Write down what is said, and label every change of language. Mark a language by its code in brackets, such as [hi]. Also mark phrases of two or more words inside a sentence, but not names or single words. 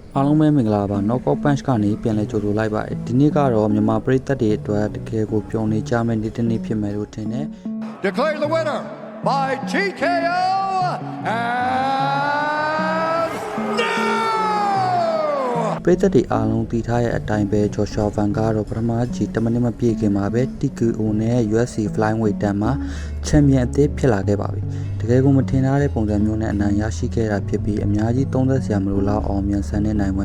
[my] အားလုံးပဲမင်္ဂလာပါ Knockout Punch ကနေပြန်လည်ကြိုဆိုလိုက်ပါတယ်ဒီနေ့ကတော့မြန်မာပရိသတ်တွေအတွက်တကယ်ကိုပျော်နေကြမယ့်နေ့တစ်နေ့ဖြစ်မယ်လို့ထင်တယ် [en] Declare the winner by TKO and no [my] ပရိသတ်တွေအားလုံးသိထားတဲ့အတိုင်းပဲ Joshua Van ကတော့ပထမကြီး10မိနစ်မပြည့်ခင်မှာပဲ TKO နဲ့ UFC Flyweight တန်းမှာချန်ပီယံအသစ်ဖြစ်လာခဲ့ပါပြီတကယ်ကိုမထင်ထားတဲ့ပုံစံမျိုးနဲ့အနိုင်ရရှိခဲ့တာဖြစ်ပြီးအများကြီးသုံးသက်စရာမလိုလောက်အောင်မြန်ဆန်တဲ့နိုင်ပွဲ